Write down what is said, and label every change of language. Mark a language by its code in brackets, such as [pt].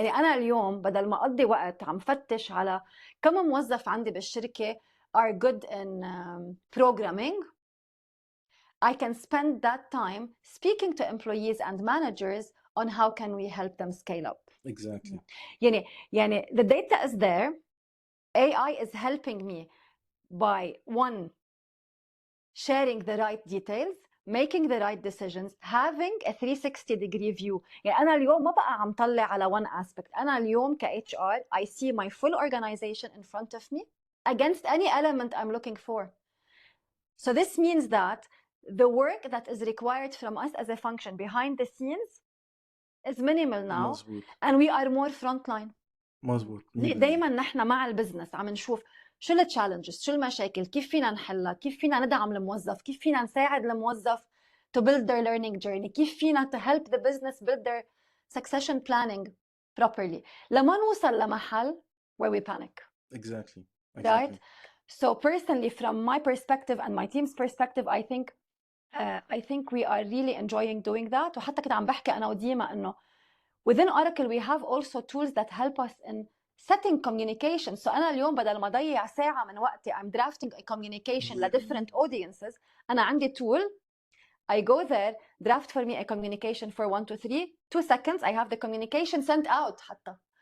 [ar] يعني أنا اليوم بدل ما أقضي وقت عم فتش على كم موظف عندي بالشركة [en] are good in programming, I can spend that time speaking to employees and managers on how can we help them scale up. Exactly. [ar] يعني [en] the data is there. AI is helping me by one, sharing the right details, making the right decisions, having a 360-degree view. [ar] يعني أنا اليوم ما بقى عم طلع على [en] one aspect. [ar] أنا اليوم ك [en] HR I see my full organization in front of me against any element I'm looking for. So this means that the work that is required from us as a function behind the scenes is minimal now. [ar] مزبوط. [en] And we are more frontline. [ar] مزبوط. دايما نحن مع البزنس عم نشوف شو التشالنجز، شو المشاكل، كيف فينا نحلها، كيف فينا ندعم الموظف، كيف فينا نساعد الموظف [en] to build their learning journey، [ar] كيف فينا [en] to help the business build their succession planning properly [ar] لما نوصل لمحل [en] where we panic. Exactly. Right? So personally from my perspective and my team's perspective I think we are really enjoying doing that. [ar] وحتى كنت عم بحكي أنا وديما إنه [en] within Oracle we have also tools that help us in setting communication. So [ar] أنا اليوم بدل ما أضيع ساعة من وقتي [en] I'm drafting a communication ل different audiences، [ar] أنا عندي [en] tool I go there draft for me a communication for 1 to 3 2 seconds I have the communication sent out [ar] حتى.